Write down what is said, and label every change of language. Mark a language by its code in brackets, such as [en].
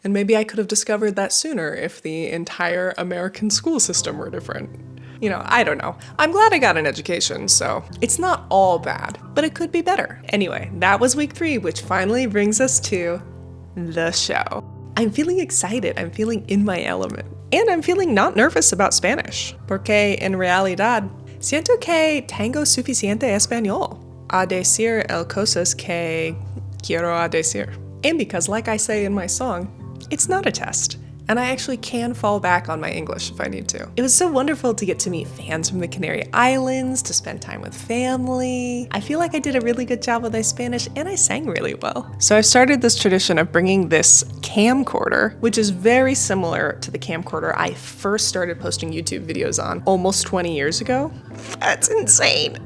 [en] And maybe I could have discovered that sooner if the entire American school system were different. You know, I don't know. I'm glad I got an education, so it's not all bad, but it could be better. Anyway, that was week 3, which finally brings us to the show. I'm feeling excited. I'm feeling in my element. And I'm feeling not nervous about Spanish. [es] Porque en realidad, siento que tengo suficiente español a decir el cosas que quiero a decir. [en] And because, like I say in my song, it's not a test. And I actually can fall back on my English if I need to. It was so wonderful to get to meet fans from the Canary Islands, to spend time with family. I feel like I did a really good job with my Spanish and I sang really well. So I've started this tradition of bringing this camcorder, which is very similar to the camcorder I first started posting YouTube videos on almost 20 years ago. That's insane.